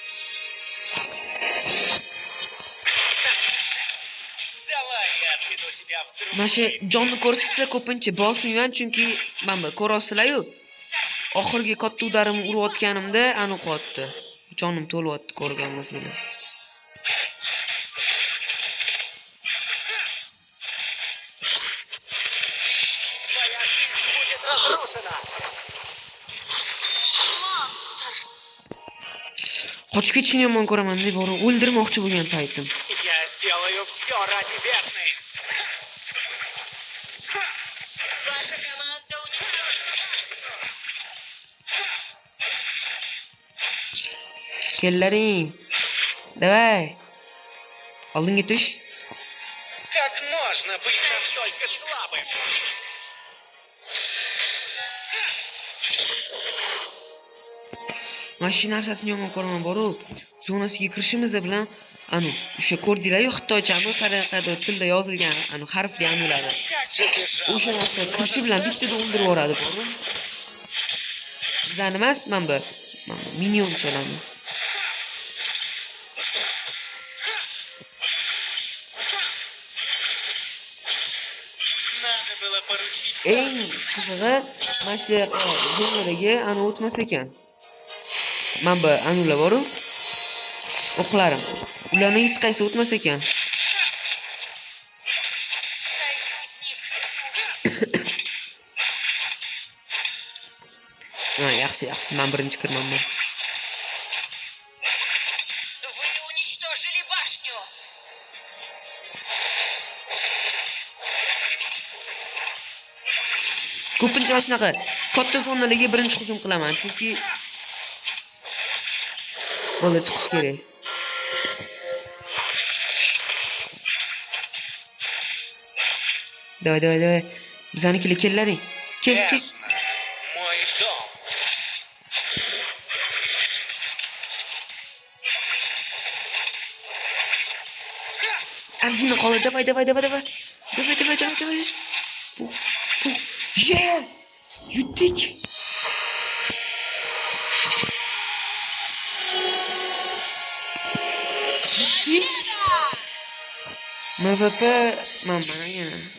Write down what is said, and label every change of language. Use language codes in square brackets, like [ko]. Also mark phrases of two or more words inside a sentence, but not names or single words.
[ru] Давай я отведу тебя [uz] Mana shu jonni ko'rsatsa ko'pincha bosmayman, chunki mana bu ko'rasizlar-yu. Oxirgi katta udarimni urayotganimda aniq qotdi. Jonim to'lyapti ko'rgan bo'lsanglar. [ru] Твоя жизнь будет разрушена. [uz] Monster. Qochib ketishni yomon ko'raman, deb o'ldirmoqchi bo'lgan paytim. [ru] Я сделаю все ради Весны. Ваша команда уничтожена. [uz] Kellaring. Давай. Oldinga tush. [ru] Как можно быть настолько слабым? [uz] Mana shu narsasini yomon ko'raman boru. Zonasiga kirishimiz bilan o'sha ko'rdinglar-yu xitoychami qanaqa tilda yozilgan harfli ularni. [ru] Как же ты [uz] O'sha [ru] жалок. [uz] narsa kirishi bilan bittada o'ldirib yuboradi boru. Bizlarni emas, mana bu minionchalarni. [ru] Надо было поручить. [uz] Eng qizig'i mana shu zonalarga o'tmas ekan. Mana bu ular boru. O'qlarim. Ularning hech qaysi o'tmas ekan. Yaxshi, men birinchi kirmanman. [ru] Вы уничтожили башню. [uz] Ko'pincha mana shunaqa katta zonalarga birinchi hujum qilaman, chunki bola chiqish kerak. [ru] Давай. [uz] Bizanikilar kellaring. Kel. [ru] Весна. Мой дом. [uz] Ангina qoldi. Давай. Yes! Yutdik. MVP mana yana.